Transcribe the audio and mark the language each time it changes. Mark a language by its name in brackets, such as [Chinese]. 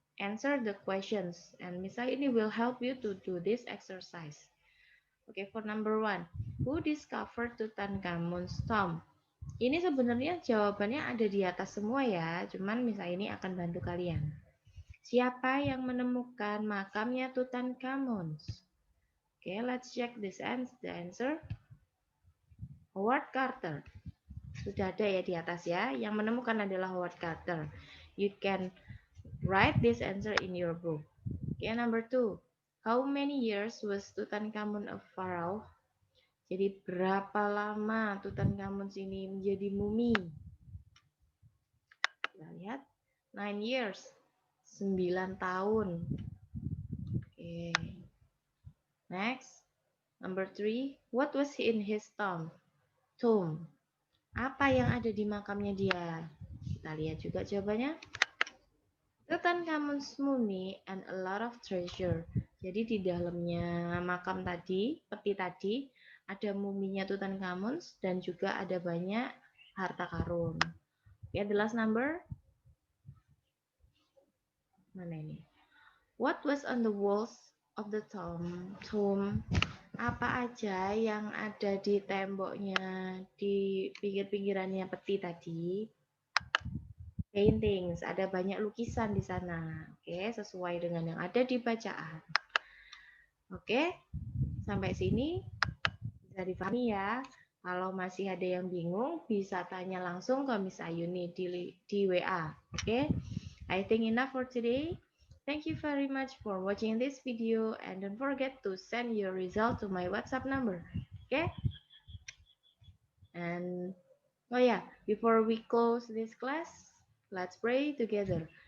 [English] Answer the questions and Miss Aini will help you to do this exercise. Okay, for number 1, who discovered Tutankhamun's tomb? [Indonesian] Ini sebenarnya jawabannya ada di atas semua ya, cuman Miss Aini akan bantu kalian. Siapa yang menemukan makamnya Tutankhamun? [English] Okay, let's check the answer. [Indonesian] Howard Carter. Sudah ada ya di atas ya. Yang menemukan adalah Howard Carter. [English] You can write this answer in your book. Okay, number 2. How many years was Tutankhamun a pharaoh? [Indonesian] Jadi berapa lama Tutankhamun ini menjadi mumi? Kita lihat. [English] 9 years. [Indonesian] 9 tahun. Oke. [English] Next. Number 3. What was in his tomb? [Indonesian] Apa yang ada di makamnya dia? Kita lihat juga jawabannya. [English] Tutankhamun's mummy and a lot of treasure. [Indonesian] Jadi di dalamnya makam tadi, peti tadi, ada muminya Tutankhamun dan juga ada banyak harta karun. [English] Okay, the last number. [Indonesian] Mana ini? [English] What was on the walls of the tomb? [Indonesian] Apa aja yang ada di temboknya, di pinggir-pinggirannya peti tadi? Paintings, ada banyak lukisan di sana. Oke, sesuai dengan yang ada di bacaan. Oke, sampai sini bisa dipahami ya. Kalau masih ada yang bingung, bisa tanya langsung ke Miss Ayuni di WA. [English] Oke, I think enough for today. Thank you very much for watching this video and don't forget to send your result to my WhatsApp number. Okay? And oh yeah, before we close this class, let's pray together.